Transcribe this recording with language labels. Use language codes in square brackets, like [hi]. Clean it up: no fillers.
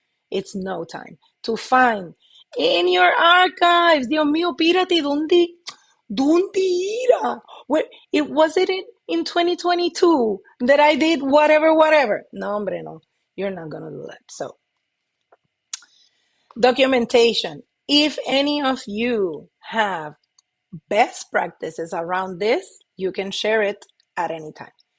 [en] It's no time to find in your archives. [es] Dios mío, pírate, ¿dónde irá? [en] Where, was it in 2022 that I did whatever? [es] No, hombre, no. [en] You're not going to do that. So, documentation. If any of you have best practices around this, you can share it at any time.